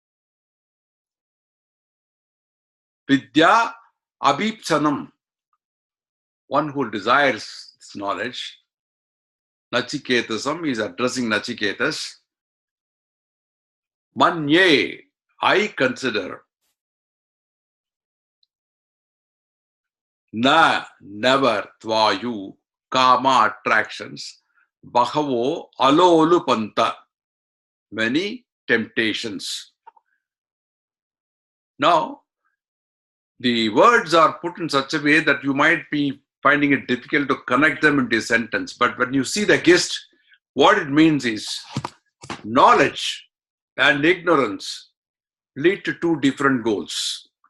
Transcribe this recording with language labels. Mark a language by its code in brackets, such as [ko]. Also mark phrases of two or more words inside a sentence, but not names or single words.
[sa] विद्या अभीप्सनम्, [en] one who desires this knowledge. Nachiketasam is addressing Nachiketas. Manye, I consider. Na, never, [sa] त्वायु काम, attractions. बहवो अलोलुपन्त, [en] many temptations. Now, the words are put in such a way that you might be finding it difficult to connect them into a sentence. But when you see the gist, what it means is knowledge and ignorance lead to two different goals.